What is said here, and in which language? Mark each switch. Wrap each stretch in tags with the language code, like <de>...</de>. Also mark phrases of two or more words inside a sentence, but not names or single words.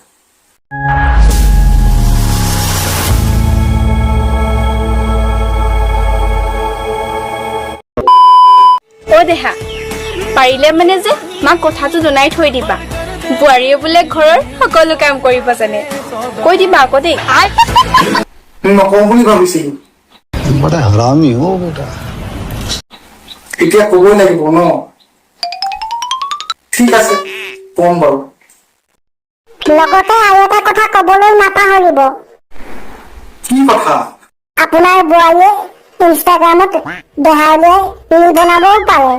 <as>ও দেহা, পাৰিলে মানে যে মাক কথাটো জনাই থৈ দিবা। বোৱাৰীয়ে বোলে ঘৰৰ সকলো কাম কৰিব জানে, কৈ দিবা আকৌ দেই। নকওঁ বুলি ভাবিছিলো,</as> <hi>बड़ा हरामी हो बेटा।</hi> <as>এতিয়া কবই লাগিব ন? ঠিক আছে, কম বাৰু। লগতে আৰু এটা কথা কবলৈ নাপাহৰিব। কি কথা? আপোনাৰ বোৱাৰীয়ে ইনষ্টাগ্ৰামত দেহালৈ ৰীল বনাবও পাৰে।</as>